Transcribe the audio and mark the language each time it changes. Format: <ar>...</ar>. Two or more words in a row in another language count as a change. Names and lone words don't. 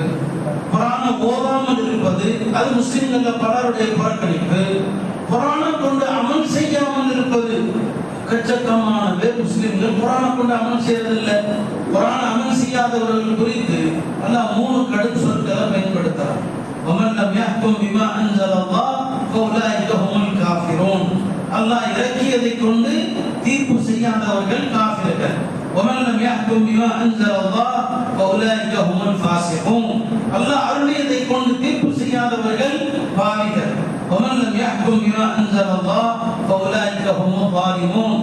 <ta>குர்ஆனை ஓதாமல் இருப்பது அது முஸ்லிம்கள பலருடைய புறக்கணிப்பு. குர்ஆனை கொண்டு அமல் செய்யாமல் இருப்பது, எக்கச்சக்கமான பேர் முஸ்லிம்கள் குர்ஆனை கொண்டு அமல் செய்யறதில்லை. குர்ஆனை அமல் செய்யாதவர்கள் குறித்து அல்லாஹ் 3 கடும் சொற்களை பயன்படுத்துறார்.</ta> <ar>وَمَنْ لَمْ يَحْكُمْ بِمَا أَنزَلَ اللَّهُ فأولئك هم الكافرون.</ar> <ta>அல்லாஹ் இறக்கியதை கொண்டு தீர்ப்பு செய்யாதவர்கள் காஃபிர்கள்.</ta> <ar>ومن لم يحكم بما أنزل الله فأولئك هم الفاسقون.</ar> <ta>அல்லாஹ் அருளியதை கொண்டு தீர்ப்பு செய்யாதவர்கள் பாவிகள்.</ta> <ar>ومن لم يحكم بما أنزل الله فأولئك هم الظالمون.</ar>